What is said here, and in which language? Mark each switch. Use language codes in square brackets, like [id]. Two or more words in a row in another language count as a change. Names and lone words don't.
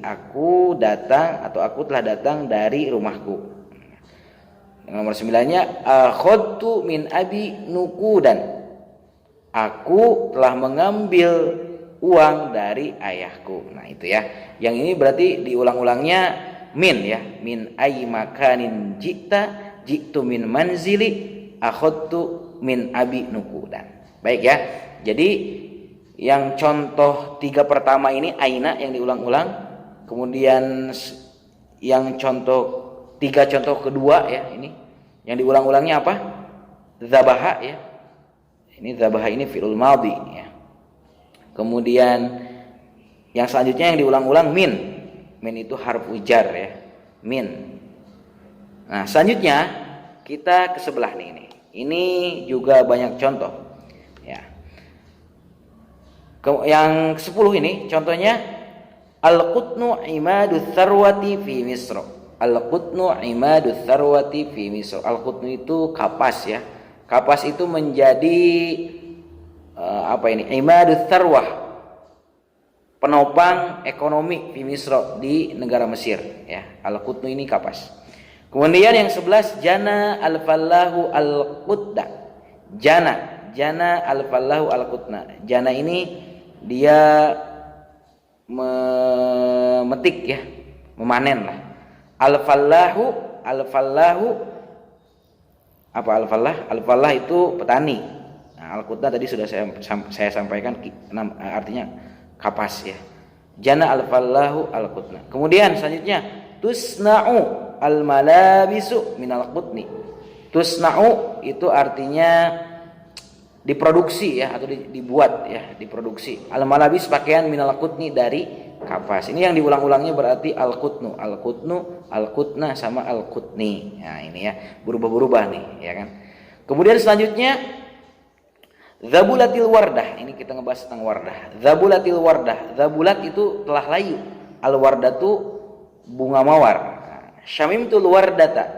[id] Aku datang atau aku telah datang dari rumahku. Yang nomor 9-nya [ar] أخذت من أبي نقودا. [id] Aku telah mengambil uang dari ayahku. Nah, itu ya. Yang ini berarti diulang-ulangnya min ya. [ar] من أي مكان جئت، جئت من منزلي، أخذت من أبي نقودا. [id] Baik ya. Jadi yang contoh 3 pertama ini aina yang diulang-ulang. Kemudian yang contoh 3 contoh kedua ya, ini yang diulang-ulangnya apa? Dzabaha ya. Ini dzabaha ini [ar] فعل ماضي [id] ya. Kemudian yang selanjutnya yang diulang-ulang min. Min itu [ar] حرف جر [id] ya. Min. Nah, selanjutnya kita ke sebelah nih ini. Ini juga banyak contoh ya. Yang 10 ini contohnya [ar] القطن عماد الثروة في مصر. القطن عماد الثروة في مصر. [id] Al-qutnu itu kapas ya. Kapas itu menjadi apa ini? [ar] عماد الثروة. [id] Penopang ekonomi [ar] في مصر, [id] di negara Mesir ya. Al-qutnu ini kapas. Kemudian yang 11 [ar] جنى الفلاح القطدا. جنى الفلاح القطن. [id] Jana ini dia memetik ya, memanen lah. [ar] الفلاح، الفلاح apa al-fallah? [id] Al-fallah itu petani. Nah, al-qutna tadi sudah saya sampaikan artinya kapas ya. [ar] جنى الفلاح القطن. [id] Kemudian selanjutnya [ar] تصنع الملابس من القطن. [id] Tusna'u itu artinya diproduksi ya, atau dibuat ya, diproduksi. Al-malabis pakaian [ar] من القطن [id] dari kapas. Ini yang diulang-ulangnya berarti [ar] القطن، القطن، القطن [id] sama al-qutni. Nah, ini ya, berubah-berubah nih, ya kan. Kemudian selanjutnya [ar] ذبلت الوردة. [id] Ini kita ngebahas tentang wardah. [ar] ذبلت الوردة. [id] Zabulat itu telah layu. Al-wardatu bunga mawar. [ar] شممت الوردة.